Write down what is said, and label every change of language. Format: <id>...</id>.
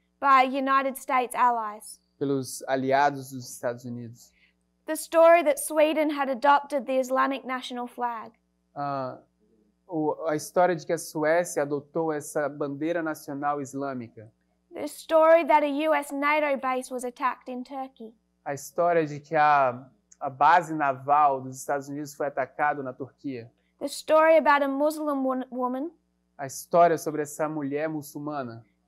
<en>by United States allies.</en> <pt>pelos aliados dos Estados Unidos.</pt> <en>The story that Sweden had adopted the Islamic national flag.</en> <pt>A história de que a Suécia adotou essa bandeira nacional islâmica.</pt> <en>The story that a US NATO base was attacked in Turkey.</en> <pt>A história de que a base naval dos Estados Unidos foi atacada na Turquia.</pt> <en>The story about a Muslim woman</en> <pt>A história sobre essa mulher muçulmana</pt>